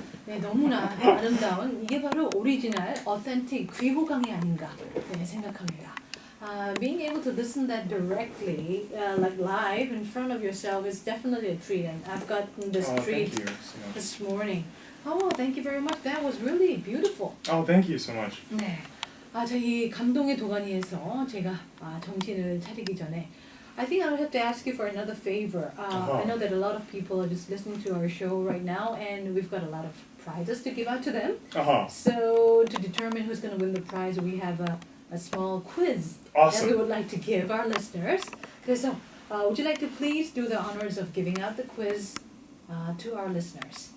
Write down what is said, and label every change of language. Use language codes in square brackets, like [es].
[ko] 네, 너무나 아름다운 이게 바로 오리지널, authentic 귀호강이 아닌가 네, 생각합니다. [en] Being able to listen that directly, like live in front of yourself, is definitely a treat, and I've gotten this treat Thank you so much. this morning. Oh, thank you very much. That was really beautiful. Oh, thank you so much. [ko] 네, 저희 감동의 도가니에서 제가 정신을 차리기 전에. [en] I think I would have to ask you for another favor. I know that a lot of people are just listening to our show right now, and we've got a lot of prizes to give out to them. So to determine who's going to win the prize, we have a small quiz that we would like to give our listeners. So, would you like to please do the honors of giving out the quiz to our listeners?